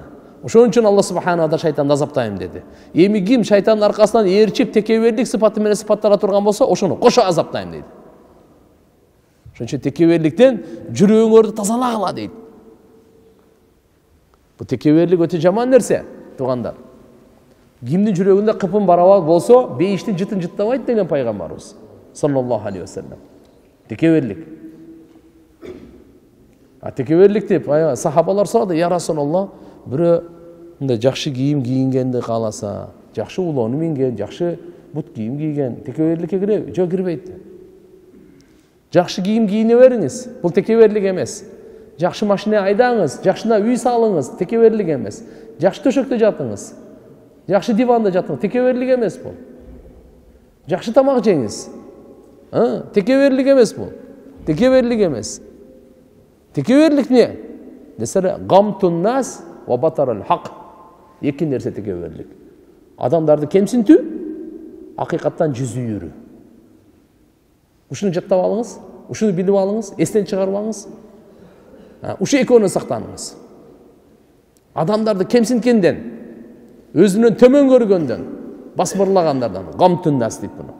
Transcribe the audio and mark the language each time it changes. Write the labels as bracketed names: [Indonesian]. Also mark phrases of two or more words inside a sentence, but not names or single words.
[Kyrgyz] Ошон үчүн Алла субхана ва таала шайтанды азаптайм деди. Эми ким шайтандын аркасынан ээрчип текеберлик сыпаты менен сыпаттала турган болсо, ошону кошо азаптайм дейт. Ошон үчүн текеберликтен жүрөгүңөрдү тазалагыла дейт. Бул текеберлик өтө жаман нерсе, туугандар. Кимдин жүрөгүндө кыпын барабат болсо, бейиштин жытын жыттабайт деген пайгамбарыбыз [Arabic] صلى الله عليه وسلم. [Kyrgyz] Текеберлик. Текеберлик деп сахабалар сурады, [Arabic] يا رسول الله, [Kyrgyz] бирөө мындай жакшы кийим кийингенди кааласа, жакшы улоону минген, жакшы бут кийим кийген, текеберликке киреби? Жок, кирбейт. Жакшы кийим кийине бериңиз, бул текеберлик эмес. Жакшы машина айдаңыз, жакшына үй салыңыз, текеберлик эмес. Жакшы төшөктө жатыңыз, жакшы диванда жатыңыз, текеберлик эмес бул. Жакшы тамак жеңиз. Текеберлик эмес бул. Текеберлик эмес. Текеберлик не? [Arabic] Десере غمط الناس وبطر الحق. [Kyrgyz] Эки нерсе текеберлик. Адамдарды кемсинтүү, акыйкаттан жүз үйүрүү. Ушуну жаттап алыңыз, ушуну билип алыңыз, эстен чыгарып алыңыз. Ушу экөөнү сактаныңыз. Адамдарды кемсинткенден, өзүнөн төмөн көргөндөн, басмырлагандардан, [Arabic] غمط الناس [Kyrgyz] дейт буну.